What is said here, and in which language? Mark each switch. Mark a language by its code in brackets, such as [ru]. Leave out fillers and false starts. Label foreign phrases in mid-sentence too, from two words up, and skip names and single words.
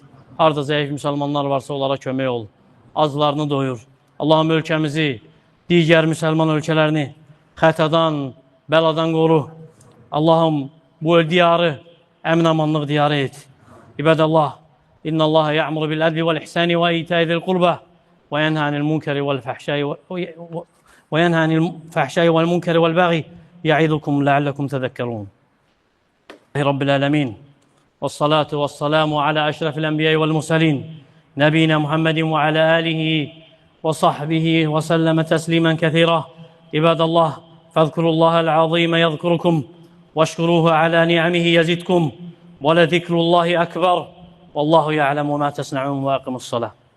[az] Harada zəif müsəlmanlar varsa onlara kömək ol. Azlarını doyur. Allahım, ölkəmizi, digər müsəlman ölkələrini xətadan, bəladan qoru. Allahım, bu diyarı əmin-amanlıq diyarı et. [ar] عباد الله إن الله يأمر بالعدل والإحسان وإيتاء ذي القربى وينهى عن المنكر والفحشاء والمنكر والبغي يعظكم لعلكم تذكرون. رب العالمين. والصلاة والسلام على أشرف الأنبياء والمرسلين نبينا محمد وعلى آله وصحبه وسلم تسليما كثيرا عباد الله فاذكروا الله العظيم يذكركم واشكروه على نعمه يزدكم ولذكر الله أكبر والله يعلم ما تصنعون وأقم الصلاة